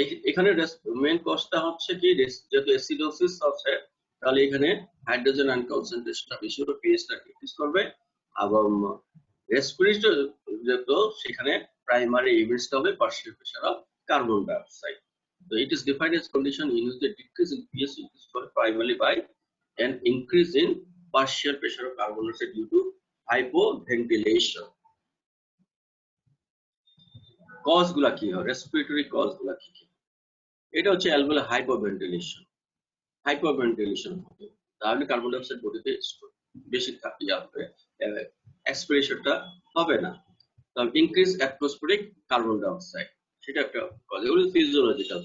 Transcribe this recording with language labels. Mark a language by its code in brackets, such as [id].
[bn] এখানে মেইন কজটা হচ্ছে কি, যেহেতু অ্যাসিডোসিস আছে, তাহলে এখানে হাইড্রোজেন আয়ন কনসেন্ট্রেশনটা বেশি হবে, পিএইচটা ডিক্রিজ করবে, এবং রেসপিরেটর যেহেতু সেখানে প্রাইমারি ইভেন্টসটা হবে partial pressure of carbon dioxide. [en] So it is defined as condition in which the decrease in pH is caused primarily by an increase in partial pressure of carbon dioxide due to hypoventilation. [bn] Cause গুলা কি হয়, respiratory cause গুলা কি কি, এটা হচ্ছে অ্যালভেওলার hypoventilation. Hypoventilation হবে, তাহলে কার্বন ডাইঅক্সাইড বডিতে বেশি থাকবে, এক্সপিরেশনটা হবে না। তাহলে ইনক্রিজ অ্যাটমসফেরিক কার্বন ডাইঅক্সাইড, সেটা একটা কজ। এগুলো ফিজিওলজিক্যাল।